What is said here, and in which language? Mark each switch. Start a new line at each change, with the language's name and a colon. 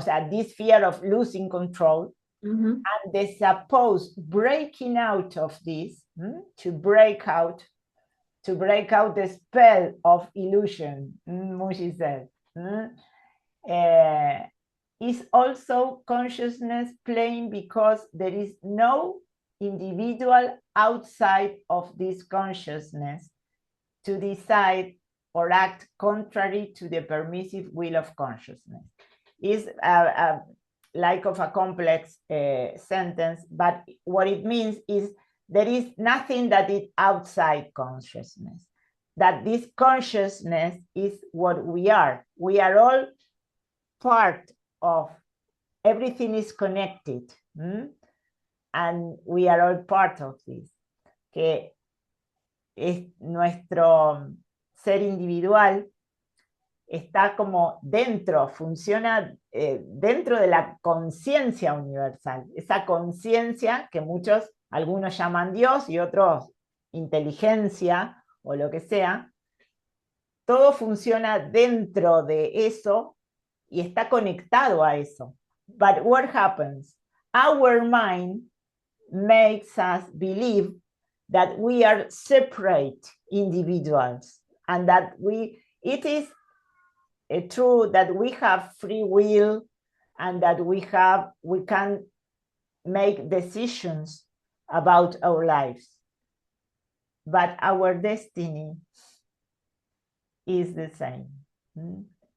English: this fear of losing control, and the supposed breaking out of this, to break out the spell of illusion, Mooji said, is also consciousness playing, because there is no individual outside of this consciousness to decide or act contrary to the permissive will of consciousness. Is like of a complex sentence, but what it means is there is nothing that is outside consciousness, that this consciousness is what we are. We are all part of, everything is connected, and we are all part of this,
Spanish: que es nuestro ser individual está como dentro, funciona dentro de la conciencia universal, esa conciencia que algunos llaman Dios y otros inteligencia o lo que sea, todo funciona dentro de eso y está conectado a eso.
English: But what happens? Our mind makes us believe that we are separate individuals, and that it is true that we have free will, and that we can make decisions about our lives, but our destiny is the same.